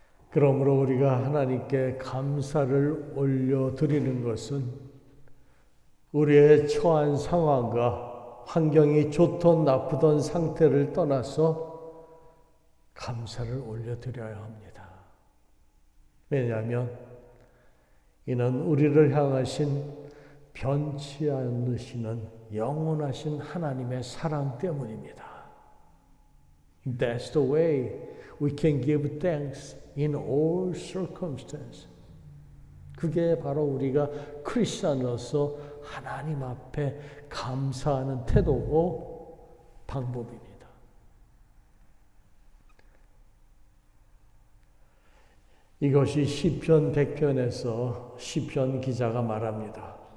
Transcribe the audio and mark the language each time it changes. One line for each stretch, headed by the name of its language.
Korean: 그러므로 우리가 하나님께 감사를 올려드리는 것은 우리의 처한 상황과 환경이 좋던 나쁘던 상태를 떠나서 감사를 올려드려야 합니다. 왜냐하면 이는 우리를 향하신 변치 않으시는 영원하신 하나님의 사랑 때문입니다.
English: That's the way we can give thanks in all circumstances.
Korean: 그게 바로 우리가 크리스천으로서 하나님 앞에 감사하는 태도고 방법입니다. 이것이 시편 100편에서 시편 기자가 말합니다.